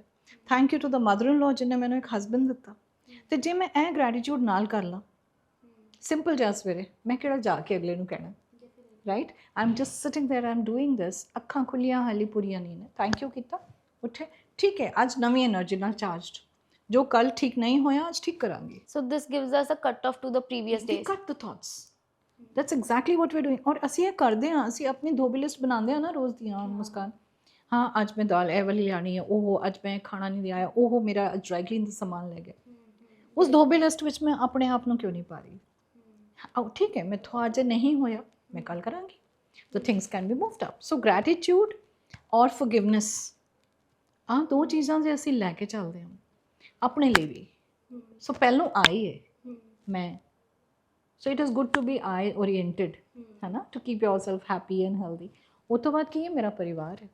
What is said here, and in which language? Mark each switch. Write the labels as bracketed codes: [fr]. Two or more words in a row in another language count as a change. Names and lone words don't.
[en] Thank you to the mother in law [pa] ਜਿਹਨੇ ਮੈਨੂੰ ਇੱਕ ਹਸਬੈਂਡ ਦਿੱਤਾ। ਅਤੇ ਜੇ ਮੈਂ ਇਹ ਗ੍ਰੈਟੀਟਿਊਡ ਨਾਲ ਕਰ ਲਾਂ, ਸਿੰਪਲ ਜਿਹਾ ਸਵੇਰੇ, ਮੈਂ ਕਿਹੜਾ ਜਾ ਕੇ ਅਗਲੇ ਨੂੰ ਕਹਿਣਾ, ਰਾਈਟ? [en] I am just sitting there, I am doing this, [pa] ਅੱਖਾਂ ਖੁੱਲੀਆਂ ਹਾਲੀ ਪੂਰੀਆਂ ਨਹੀਂ ਨੇ, [en] thank you [pa] ਕੀਤਾ, ਉੱਠੇ, ਠੀਕ ਹੈ, ਅੱਜ ਨਵੀਂ ਐਨਰਜੀ ਨਾਲ ਚਾਰਜਡ, ਜੋ ਕੱਲ ਠੀਕ ਨਹੀਂ ਹੋਇਆ ਅੱਜ ਠੀਕ ਕਰਾਂਗੇ। [en] So this gives us a cut off to the previous We days. cut the thoughts. That's exactly what we're doing. [pa] ਔਰ ਅਸੀਂ ਇਹ ਕਰਦੇ ਹਾਂ, ਅਸੀਂ ਆਪਣੀ ਧੋਬੀ ਲਿਸਟ ਬਣਾਉਂਦੇ ਹਾਂ ਨਾ ਰੋਜ਼ ਦੀਆਂ, ਮੁਸਕਾਨ, ਹਾਂ ਅੱਜ ਮੈਂ ਦਾਲ ਇਹ ਵਾਲੀ ਲਿਆਉਣੀ ਹੈ, ਉਹ ਅੱਜ ਮੈਂ ਖਾਣਾ ਨਹੀਂ ਲਿਆਇਆ, ਉਹ ਮੇਰਾ [en] dry clean [pa] ਦਾ ਸਮਾਨ ਲੈ ਗਿਆ। ਉਸ ਧੋਬੀ ਲਿਸਟ ਵਿੱਚ ਮੈਂ ਆਪਣੇ ਆਪ ਨੂੰ ਕਿਉਂ ਨਹੀਂ ਪਾ ਰਹੀ? ਠੀਕ ਹੈ, ਮੈਥੋਂ ਅੱਜ ਨਹੀਂ ਹੋਇਆ, ਮੈਂ ਕੱਲ ਕਰਾਂਗੀ। [en] So things can be moved up. So gratitude [pa] ਔਰ forgiveness, ਆਹ ਦੋ ਚੀਜ਼ਾਂ ਜੇ ਅਸੀਂ ਲੈ ਕੇ ਚੱਲਦੇ ਹਾਂ ਆਪਣੇ ਲਈ ਵੀ। ਸੋ ਪਹਿਲੋਂ ਆਈ ਹੈ ਮੈਂ, [en] so it is good to be I oriented, [pa] ਹੈ ਨਾ, [en] to keep yourself happy and healthy. [pa] ਉਹ ਤੋਂ ਬਾਅਦ ਕੀ ਹੈ? ਮੇਰਾ ਪਰਿਵਾਰ ਹੈ।